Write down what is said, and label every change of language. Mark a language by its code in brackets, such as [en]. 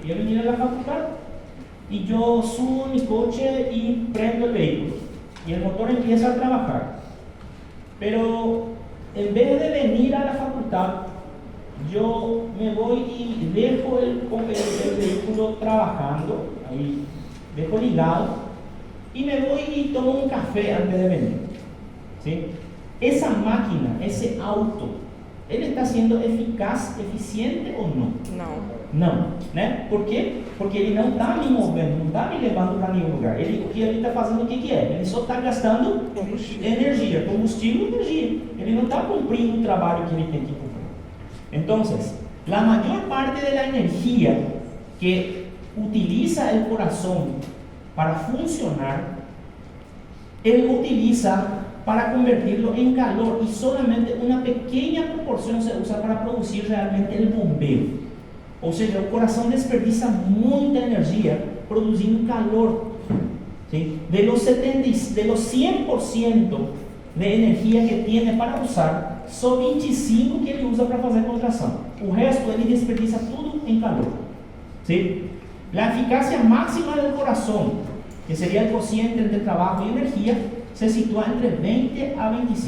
[es] Voy a venir a la facultad y yo subo mi coche y prendo el vehículo y el motor empieza a trabajar, pero en vez de venir a la facultad yo me voy y dejo el vehículo trabajando, ahí dejo ligado y me voy y tomo un café antes de venir, ¿sí? Esa máquina, ese auto, ¿él está siendo eficaz, eficiente o no? [pt] Não, né? Por quê? Porque ele não está me movendo, não está me levando para nenhum lugar. O que ele está fazendo, o que é? Ele só está gastando energia, combustível e energia. Ele não está cumprindo o trabalho que ele tem que cumprir. Então, a maior parte da energia que utiliza o coração para funcionar, ele utiliza para [es] convertirlo en calor y solamente una pequeña proporción se usa para producir realmente el bombeo. O sea, el corazón desperdicia mucha energía produciendo calor, ¿sí? De los 100% de energía que tiene para usar, [pt] só 25 que ele usa para fazer contração. O resto ele desperdicia tudo em calor, ¿sí? [es] La eficacia máxima del corazón, que sería el cociente entre trabajo y energía, se sitúa entre 20 a 25%.